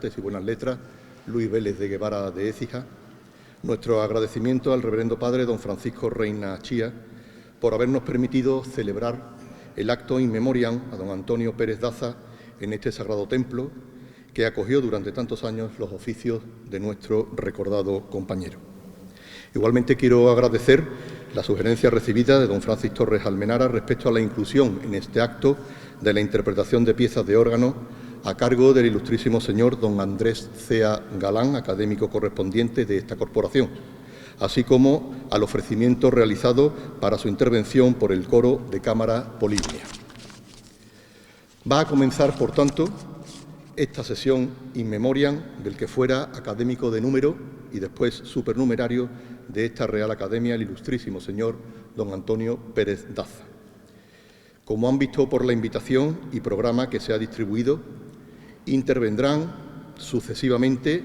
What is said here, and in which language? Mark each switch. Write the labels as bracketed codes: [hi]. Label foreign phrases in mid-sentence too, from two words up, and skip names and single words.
[es] y Buenas Letras, Luis Vélez de Guevara de Écija, nuestro agradecimiento al reverendo padre don Francisco Reina Chía por habernos permitido celebrar el acto [la] in memoriam [es] a don Antonio Pérez Daza en este sagrado templo que acogió durante tantos años los oficios de nuestro recordado compañero. Igualmente quiero agradecer la sugerencia recibida de don Francis Torres Almenara respecto a la inclusión en este acto de la interpretación de piezas de órgano a cargo del ilustrísimo señor don Andrés Cea Galán, académico correspondiente de esta corporación, así como al ofrecimiento realizado para su intervención por el coro de cámara Polimnia. Va a comenzar, por tanto, esta sesión [la] in memoriam [es] del que fuera académico de número y después supernumerario de esta Real Academia, el ilustrísimo señor don Antonio Pérez Daza. Como han visto por la invitación y programa que se ha distribuido, intervendrán sucesivamente